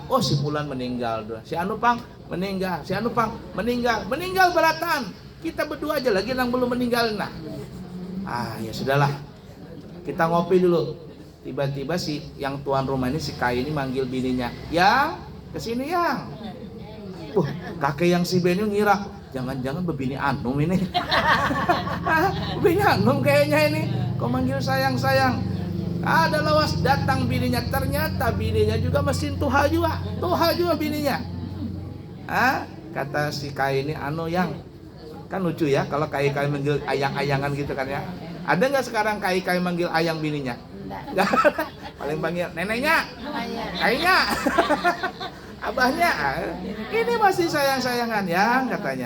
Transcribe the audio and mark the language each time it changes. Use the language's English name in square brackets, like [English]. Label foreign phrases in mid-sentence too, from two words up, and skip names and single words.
[Banjar] Oh, si Fulan meninggal. Si Anupang meninggal. Si Anupang meninggal. Meninggal beratan. Kita berdua aja lagi yang belum meninggal. Nah, ya sudahlah. Kita ngopi dulu. Tiba-tiba si yang tuan rumah ini, si Kai ini manggil bininya. Yang, kesini yang. Kakek yang si Benyu ngira, jangan-jangan bebini Anum ini. Nabinya kayaknya ini kok manggil sayang-sayang. Ada lawas datang bininya, ternyata bininya juga mesin tuha juga bininya. Kata si Kai ini yang kan lucu ya kalau Kai manggil ayang-ayangan gitu kan ya. Ada nggak sekarang Kai manggil ayang bininya? Nggak. Paling panggil neneknya, Kainya, abahnya. Ini masih sayang-sayangan ya katanya.